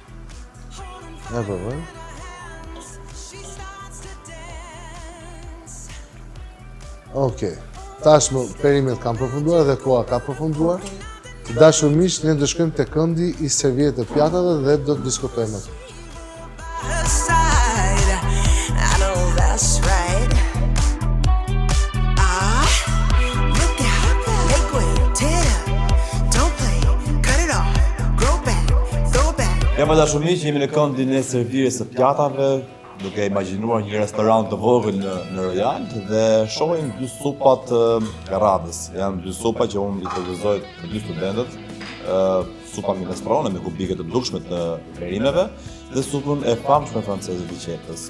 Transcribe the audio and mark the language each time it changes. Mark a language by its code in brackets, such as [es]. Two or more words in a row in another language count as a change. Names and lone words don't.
[sq] Po? E provoj. Okej. Tashmë perimet kanë përfunduar dhe koha ka përfunduar. Të dashur miq, ne do shkojmë te këndi i servietë të pjatave dhe do të diskutojmë atë. [en] I know that's right. Look out, make way, tear up, don't play, cut it off, grow back, throw back. [sq] Ja më dashur miq, jemi në këndin e servirjes së pjatave, duke imagjinuar një restorant të vogël në Royal dhe shohim dy supat garradës. Janë dy supa që unë i përgëzoj të dy studentët. Supa minestrone me kubike të dukshme të perimeve dhe supën e famshme franceze të qepës.